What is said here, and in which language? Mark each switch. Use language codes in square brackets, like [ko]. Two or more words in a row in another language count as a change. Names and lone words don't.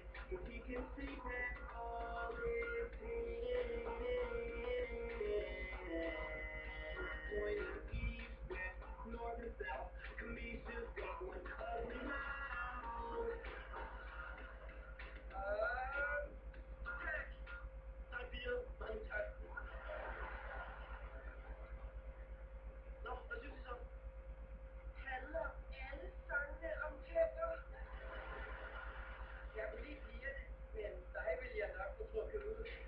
[en] so he can see past all his hand. Pointing east, west, north, and south. Kamisha's got one ugly mouth. [da] Tak. Tak, piger. Mange tak. Nå, hvad synes I så? Handler alle sangene om tænder? Jeg kunne lige pigerne, men dig vil jeg nok få trukket ud.